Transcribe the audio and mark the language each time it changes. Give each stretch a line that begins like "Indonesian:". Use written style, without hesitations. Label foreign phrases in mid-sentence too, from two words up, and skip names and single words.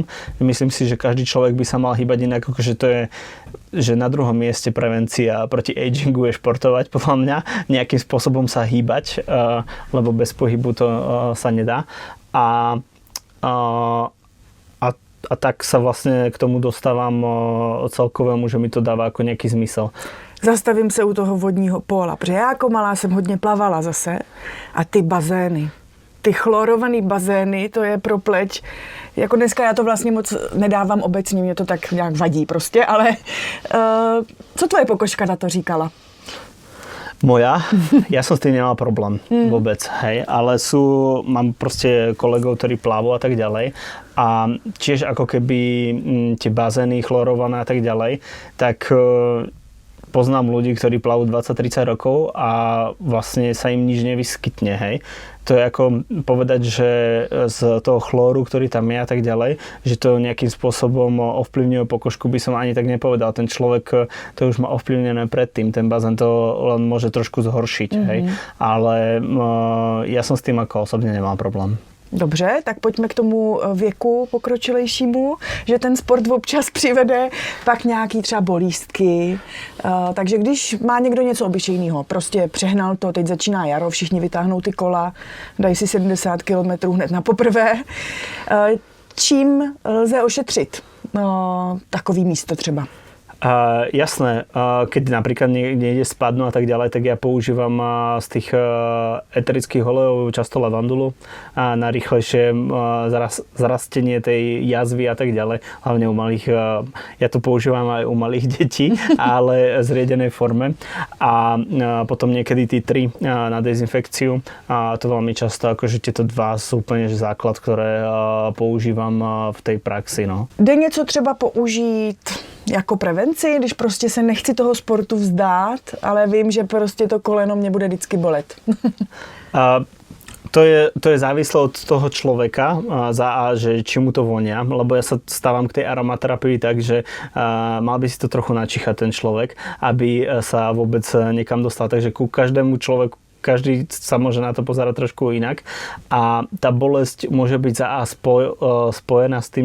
Slovak: Myslím si, že každý človek by sa mal hýbať inak, akože to je, že na druhom mieste prevencia proti agingu je športovať, podľa mňa. Nejakým spôsobom sa hýbať, lebo bez pohybu to sa nedá. A tak sa vlastne k tomu dostávam celkovému, že mi to dáva ako nejaký zmysel.
Czech: Zastavím se u toho vodního póla, protože já jako malá jsem hodně plavala zase a ty bazény, ty chlorovaný bazény, to je pro pleť. Jako dneska já to vlastně moc nedávám obecně, mě to tak nějak vadí prostě, ale co tvoje pokožka na to říkala?
Slovak: Moja? Ja som s tým nemal problém vôbec, hej, ale mám proste kolegov, ktorí plávajú a tak ďalej a tiež ako keby tie bazény chlorované a tak ďalej, tak poznám ľudí, ktorí plávajú 20-30 rokov a vlastne sa im nič nevyskytne, hej. To je ako povedať, že z toho chlóru, ktorý tam je a tak ďalej, že to nejakým spôsobom ovplyvňuje pokožku, by som ani tak nepovedal. Ten človek to už má ovplyvnené predtým, ten bazén to len môže trošku zhoršiť, hej. Ale ja som s tým ako osobne nemal problém.
Czech: Dobře, tak pojďme k tomu věku pokročilejšímu, že ten sport občas přivede pak nějaký třeba bolístky. Takže když má někdo něco obyčejného, prostě přehnal to, teď začíná jaro, všichni vytáhnou ty kola, dají si 70 km hned na poprvé. Čím lze ošetřit takový místo třeba?
Slovak: Jasné, keď napríklad niekde spadnú a tak ďalej, tak ja používam z tých eterických olejov často lavandulu na rýchlejšie zarastenie tej jazvy a tak ďalej. Hlavne u malých, ja to používam aj u malých detí, ale v zriedenej forme. A potom niekedy tí 3 na dezinfekciu. A to veľmi často, akože tieto 2 sú úplne základ, ktoré používam v tej praxi. No.
Czech: Jde něco třeba použít jako prevenci, když prostě se nechci toho sportu vzdát, ale vím, že prostě to koleno mě bude vždycky bolet.
Slovak: To je závislé od toho človeka, že či mu to vonia, lebo ja sa stávam k tej aromaterapii tak, že mal by si to trochu načichať ten človek, aby sa vôbec niekam dostal. Takže ku každému človeku každý sa môže na to pozerať trošku inak a tá bolesť môže byť spojená s